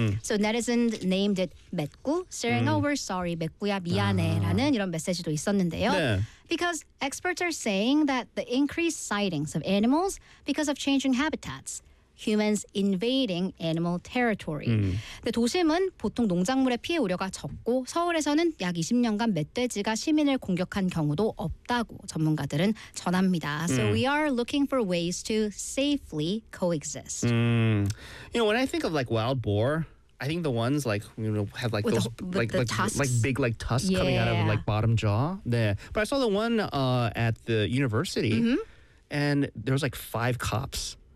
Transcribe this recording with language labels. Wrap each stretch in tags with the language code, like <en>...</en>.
<en>So netizens named it Metgu, saying, oh, we're sorry, Metgu야,</en> <ko>미안해, 라는 이런 메시지도 있었는데요. 네.</ko> <en>Because experts are saying that the increased sightings of animals because of changing habitats, humans invading animal territory.</en> <ko>근데 도심은 보통 농작물의 피해 우려가 적고 서울에서는 약 20년간 멧돼지가 시민을 공격한 경우도 없다고 전문가들은 전합니다.</ko> <en>So we are looking for ways to safely coexist. You know, when I think of like wild boar, I think the ones like you know have like with those the, like, the like, tusks. Like big like tusks yeah. coming out of like bottom jaw. 네. But I saw the one at the university and there was like five cops.</en>